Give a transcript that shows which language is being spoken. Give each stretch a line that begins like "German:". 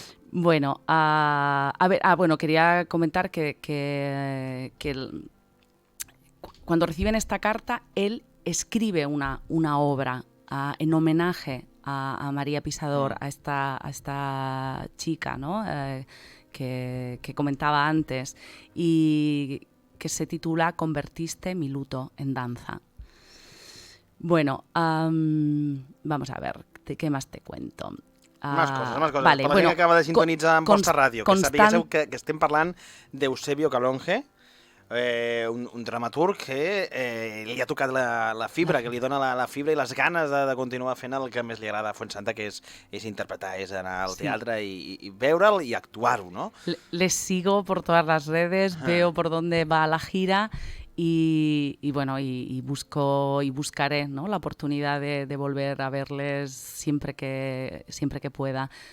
Spanish: Bueno, bueno, quería comentar que cuando reciben esta carta, él escribe una obra en homenaje a María Pisador, a esta chica, ¿no? Que comentaba antes, y que se titula Convertiste mi luto en danza. Bueno, vamos a ver, ¿qué más te cuento? Más coses. Vale,
Catalan: Per la gent que acaba de sintonitzar amb vostra ràdio, que sabíeu que estem parlant d'Eusebio Calonge, un dramaturg que li ha tocat la fibra, que li dona la fibra i les ganes de continuar fent el que més li agrada a Fuensanta, que és interpretar, és anar al teatre y veure'l y actuar-ho, ¿no?
Spanish: Les sigo por todas las redes, veo por dónde va la gira y buscaré, ¿no? La oportunidad de volver a verles siempre que pueda.